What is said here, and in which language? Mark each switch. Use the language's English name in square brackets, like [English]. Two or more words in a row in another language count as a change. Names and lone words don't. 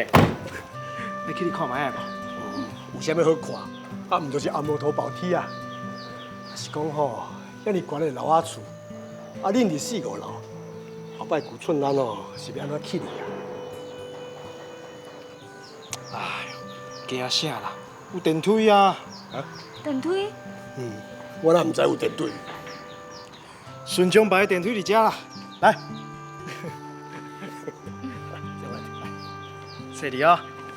[Min Nan Chinese] 你去看卖下无？有啥物好看？啊，毋就是阿摩头宝梯啊？是讲吼，遐尼悬的楼仔厝，啊，恁伫4、5楼，后摆古厝咱哦是要安怎起哩啊？哎呦，惊啥啦？有电梯啊！啊？电梯？我哪毋知有电梯？顺江牌电梯伫遮啦，来。坐里啊。